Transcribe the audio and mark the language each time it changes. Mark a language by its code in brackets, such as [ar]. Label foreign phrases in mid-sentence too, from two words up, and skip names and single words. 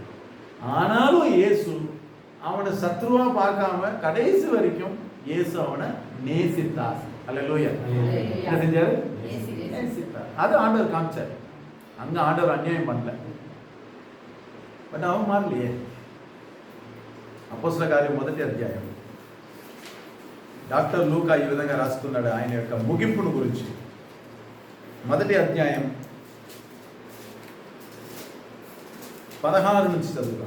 [ta] ஆனாலும் இயேசு அவனை சத்ருவா பார்க்காம கடைசி வரைக்கும் இயேசு அவனை நேசித்தார். அல்லேலூயா. என்ன செஞ்சாரு? நேசித்தார். அது ஆண்டவர் காமிச்சார். அங்க ஆண்டவர் அநியாயம் பண்ணல. బట్ அவன் మారలే. [te] అపోస్తల కార్యం 1వ అధ్యాయం డాక్టర్ లూకా ఈ విధంగా రాస్తున్నాడు ఆయన యొక్క ముగింపును గురించి. 1వ అధ్యాయం 16 నుంచి చదువుతాం.